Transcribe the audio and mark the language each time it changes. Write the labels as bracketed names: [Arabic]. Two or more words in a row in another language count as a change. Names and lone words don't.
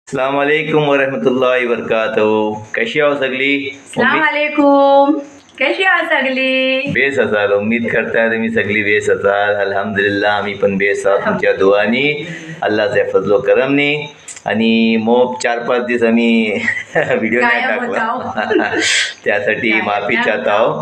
[Arabic] السلام عليكم ورحمة الله وبركاته. [Marathi] कशी आहो सगळी? [Arabic] السلام عليكم. [Marathi] कशी आहात सगळी? बेस असाल. उम्मीद करताय तुम्ही सगळी बेस असाल. अल्हम्दुलिल्लाह आम्ही पण बेस आहोत तुमच्या दुआनी, अल्लाहच्या फजलो करमनी. आणि मग 4-5 दिवस आम्ही व्हिडिओ नाही टाकला त्यासाठी [Hindi] माफी चाहता [Marathi] आहो.